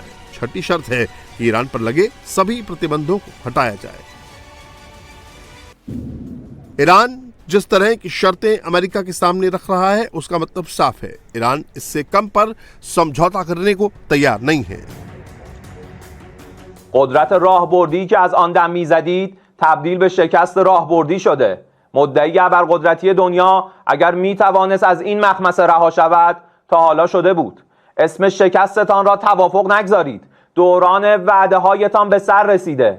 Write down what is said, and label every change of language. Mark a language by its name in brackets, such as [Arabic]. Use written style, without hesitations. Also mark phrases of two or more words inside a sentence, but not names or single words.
[Hindi] छठी शर्त है कि ईरान पर लगे सभी प्रतिबंधों को हटाया जाए। ईरान जिस तरह की शर्तें अमेरिका के सामने रख रहा है उसका मतलब साफ है, ईरान इससे कम पर समझौता करने को तैयार नहीं है। [Persian] قدرت راهبردی که از آن دم میزدید تبدیل به شکست راهبردی شده. مدعی ابرقدرتی دنیا اگر میتوانست از این مخمصه رها شود تا حالا شده بود. اسم شکستتان را توافق نگذارید. دوران وعده هایتان به سر رسیده.